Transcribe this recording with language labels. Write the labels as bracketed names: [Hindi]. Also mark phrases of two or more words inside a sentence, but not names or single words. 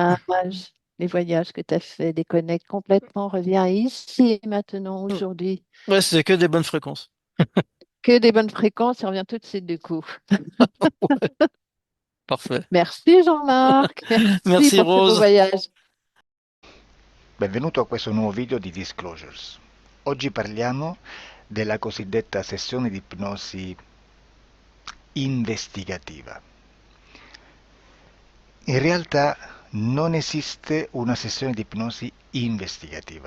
[French] images, les voyages que tu as fait, déconnecte complètement, reviens ici et maintenant, aujourd'hui. Ouais, c'est que des bonnes fréquences. Que des bonnes fréquences, et reviens tout de suite du coup. Parfait. Merci Jean-Marc, merci Merci pour ce beau Rose. voyage. [Italian] Benvenuto a questo nuovo video di Disclosures. Oggi parliamo della cosiddetta sessione di ipnosi investigativa. In realtà non esiste una sessione di ipnosi investigativa.